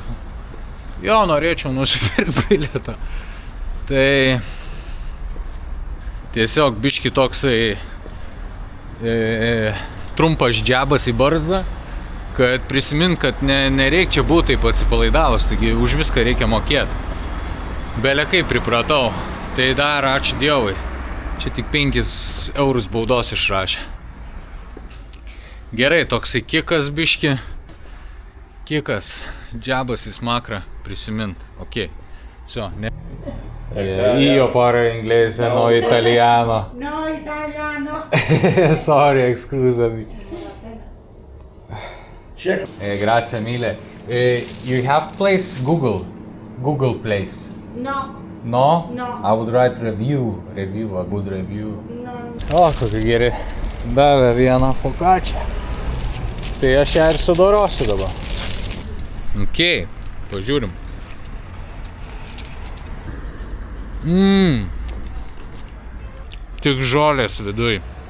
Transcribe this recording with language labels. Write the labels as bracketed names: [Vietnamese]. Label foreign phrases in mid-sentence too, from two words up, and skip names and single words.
[Lithuanian] Jo, norėčiau nusipirkti bilietą. Tai tiesiog biški toksai trumpas džebas į barzdą, kad prisimint, kad nereik čia būti taip atsipalaidavus, taigi už viską reikia mokėti. Bele kaip pripratau, tai dar ačiū Dievui. Čia tik 5 eurus baudos išrašė. Gerai, toksai kikas biški. Kikas, džabas į smakrą prisimint. Ok, so, ne. [Italian] Io parlo inglese, no italiano. No italiano. Sorry, scusami. Grazie mille. [English] You have place Google place? No. No? No. I would write review, a good review. No. [Lithuanian] O, kokie geri. Davė vieną fokačią. Tai aš ją ir sudorosiu dabar. Ok, pažiūrim. Tik žolės viduj.